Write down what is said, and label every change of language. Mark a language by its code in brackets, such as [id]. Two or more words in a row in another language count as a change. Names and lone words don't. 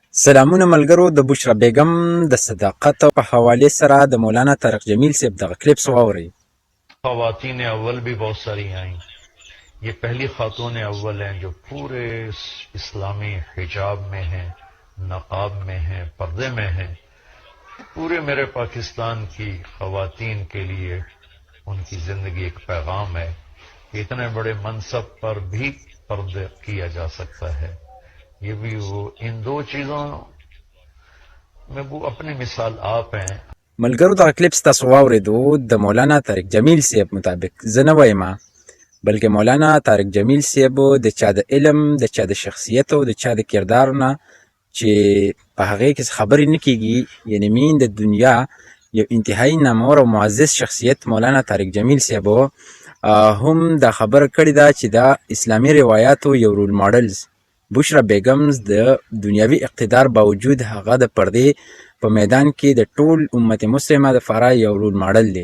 [ps] سلامونه ملګرو، د بشرا بیگم د صداقت په حوالې سره د مولانا طارق جمیل صاحب دغه کلیپس واورئ. [ur] خواتین اول بھی بہت ساری آئیں. یہ پہلی خاتون اول ہیں جو پورے اسلامی حجاب میں ہیں، نقاب میں ہیں، پردے میں ہیں. پورے میرے پاکستان کی خواتین کے لیے ان کی زندگی ایک پیغام ہے کہ اتنے بڑے منصب پر بھی پردے کیا جا سکتا ہے. یہ بھی وہ ان دو چیزوں میں وہ اپنی مثال آپ ہیں. [ps] ملګرو، دغه کلیپس تاسو واورېدو. د مولانا طارق جمیل صاحب مطابق زه نه وایم، بلکې مولانا طارق جمیل صاحب د چا د علم، د چا د شخصیت او د چا د کردار نه چې په هغې کې خبرې نه کېږي، یعنې مین د دنیا یو انتهایي نامور او معزز شخصیت مولانا طارق جمیل صاحب هم دا خبره کړې ده چې دا اسلامي روایاتو یو [en] role models [ps] بشرا بیگم د دنیاوي اقتدار باوجود هغه د پردې په میدان کې د ټول امت مسلمه دپاره یو [en] role model [ps] دی.